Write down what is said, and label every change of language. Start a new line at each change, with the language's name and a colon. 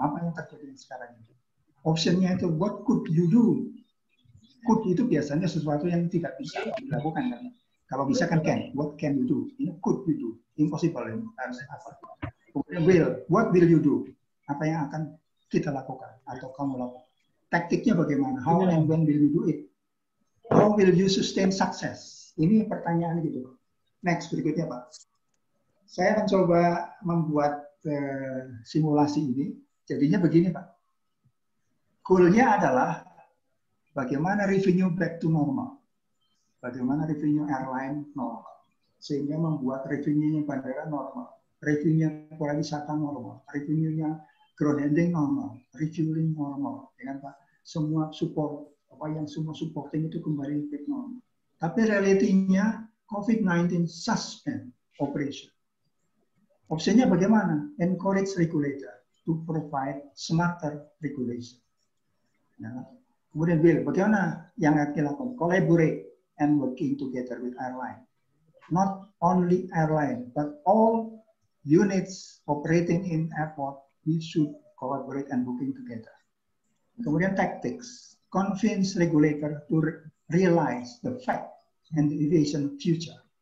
Indonesian: Apa yang terjadi sekarang ini? Optionnya itu
English: what could you do?
Indonesian: Could itu biasanya sesuatu yang tidak bisa dilakukan kan? Kalau bisa kan can.
English: What can you do?
Indonesian: Ini could you do? Impossible. Harus apa? Kemudian will.
English: What will you do?
Indonesian: Apa yang akan kita lakukan atau kamu lakukan? Taktiknya bagaimana?
English: How and when will you do it? How will you sustain success?
Indonesian: Ini pertanyaan gitu. Next berikutnya Pak. Saya mencoba membuat simulasi ini. Jadinya begini Pak. Goal-nya adalah bagaimana revenue
English: back to normal.
Indonesian: Bagaimana revenue airline normal. Sehingga membuat revenue-nya bandara normal. Revenue-nya pariwisata normal. Revenue-nya ground handling normal. Refueling normal. Ya kan Pak? Semua support apa yang semua supporting itu kembali ke normal. Tapi realitinya COVID-19
English: suspend operation.
Indonesian: Opsinya bagaimana?
English: Encourage regulator to provide smarter regulation.
Indonesian: Nah, kemudian Bill, bagaimana yang kita lakukan?
English: Collaborate and working together with airline. Not only airline, but all units operating in airport, we should collaborate and working together. Kemudian tactics, convince regulator to realize the fact and the aviation future.